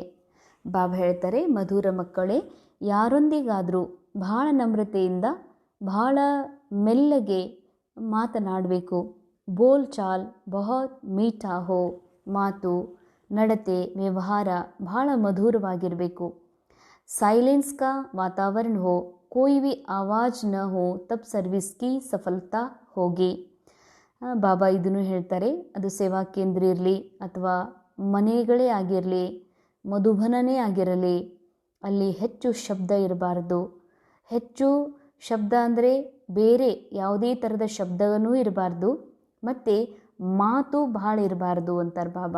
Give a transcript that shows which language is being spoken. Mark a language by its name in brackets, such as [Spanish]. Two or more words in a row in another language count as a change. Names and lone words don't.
[Kannada] ಬಾಬಾ ಹೇಳ್ತಾರೆ, ಮಧುರ ಮಕ್ಕಳೇ, ಯಾರೊಂದಿಗಾದರೂ ಭಾಳ ನಮ್ರತೆಯಿಂದ ಭಾಳ ಮೆಲ್ಲಗೆ ಮಾತನಾಡಬೇಕು. [Hindi] बोल चाल बहुत मीठा हो. [Kannada] ಮಾತು, ನಡತೆ, ವ್ಯವಹಾರ ಭಾಳ ಮಧುರವಾಗಿರಬೇಕು. [Hindi] साइलेंस का वातावरण हो, कोई भी आवाज़ न हो, तब सर्विस की सफलता होगी. [Kannada] ಬಾಬಾ ಇದನ್ನು ಹೇಳ್ತಾರೆ, ಅದು ಸೇವಾ ಕೇಂದ್ರ ಇರಲಿ ಅಥವಾ ಮನೆಗಳೇ ಆಗಿರಲಿ, ಮಧುಬನನೇ ಆಗಿರಲಿ, ಅಲ್ಲಿ ಹೆಚ್ಚು ಶಬ್ದ ಇರಬಾರ್ದು, ಹೆಚ್ಚು ಶಬ್ದ ಅಂದರೆ ಬೇರೆ ಯಾವುದೇ ಥರದ ಶಬ್ದವೂ ಇರಬಾರ್ದು, ಮತ್ತು ಮಾತು ಭಾಳ ಇರಬಾರ್ದು ಅಂತಾರೆ ಬಾಬಾ.